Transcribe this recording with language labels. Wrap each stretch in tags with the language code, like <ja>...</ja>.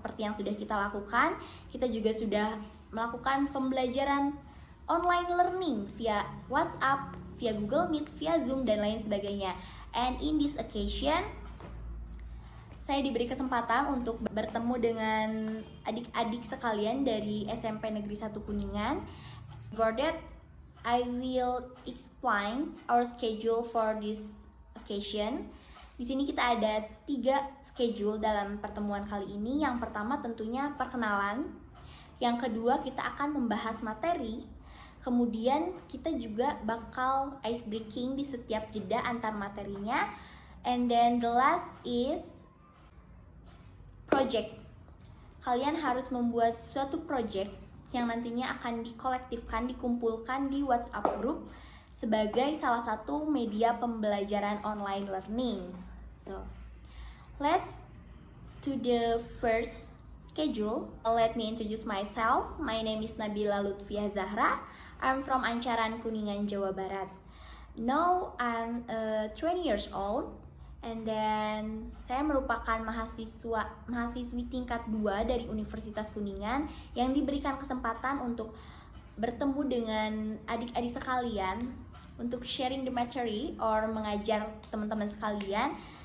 <id>Seperti yang sudah kita lakukan, kita juga sudah melakukan pembelajaran online learning via WhatsApp, via Google Meet, via Zoom, dan lain sebagainya.</id> <en>And in this occasion,</en> <id>saya diberi kesempatan untuk bertemu dengan adik-adik sekalian dari SMP Negeri 1 Kuningan.</id> <en>For that, I will explain our schedule for this occasion.</en> <id>Di sini kita ada 3 schedule dalam pertemuan kali ini. Yang pertama tentunya perkenalan. Yang kedua kita akan membahas materi. Kemudian kita juga bakal ice breaking di setiap jeda antar materinya.</id> <en>And then the last is project.</en> <id>Kalian harus membuat suatu project yang nantinya akan dikolektifkan, dikumpulkan di WhatsApp group sebagai salah satu media pembelajaran online learning.</id> <en>So, let's to the first schedule. Let me introduce myself. My name is Nabila Lutfia Zahra. I'm from Ancaran, Kuningan, Jawa Barat. Now I'm 20 years old, and then</en> <id>saya merupakan mahasiswi tingkat 2 dari Universitas Kuningan yang diberikan kesempatan untuk bertemu dengan adik-adik sekalian untuk</id> <en>sharing the material or</en> <id>mengajar teman-teman sekalian.</id>